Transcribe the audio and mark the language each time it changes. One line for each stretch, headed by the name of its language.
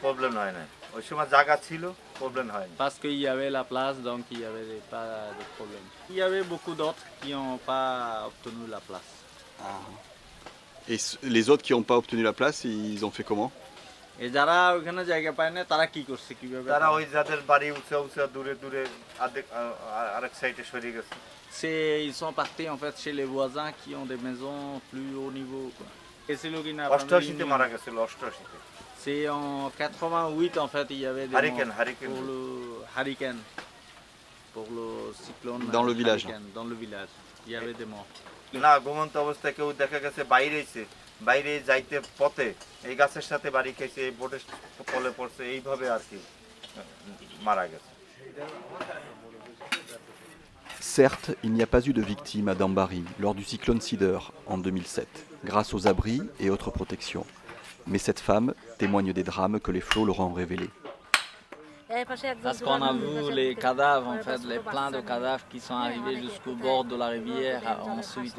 Bangla: Problem হয় না ওই সময় জায়গা ছিল প্রবলেম হয় না
French: parce qu'il y avait la place donc il y avait pas de problème. Il y avait beaucoup d'autres qui n'ont pas obtenu la place. Et les autres qui n'ont pas obtenu la place, ils ont fait comment? Et
Bangla: যারা ওখানে জায়গা পায় না তারা কি করছে কিভাবে তারা ওই যাদের বাড়ি উঁচা উঁচা দূরে দূরে আরেক সাইডে সরে গেছে
French: Ils sont partis en fait chez les voisins qui ont des maisons plus haut niveau quoi. Et c'est le qui n'a
Bangla: 88 মারা গেছিল 88
French: C'est en 88 en fait il y avait des
English: hurricane
French: pour le hurricane pour le cyclone dans le village. Dans le village il y avait des morts.
Bangla: না ঘুমন্ত অবস্থায় কেউ দেখা গেছে বাইরেছে বাইরে যাইতে পথে এই গাছের সাথে বাড়ি খাইছে এই বোটের তলে পড়ছে এইভাবে আর কি মারা গেছে
French: Certes, il n'y a pas eu de victimes à Dambari lors du cyclone Cider en 2007, grâce aux abris et autres protections. Mais cette femme témoigne des drames que les flots leur ont révélés. Parce qu'on a vu les cadavres, en fait, plein de cadavres qui sont arrivés jusqu'au bord de la rivière ensuite.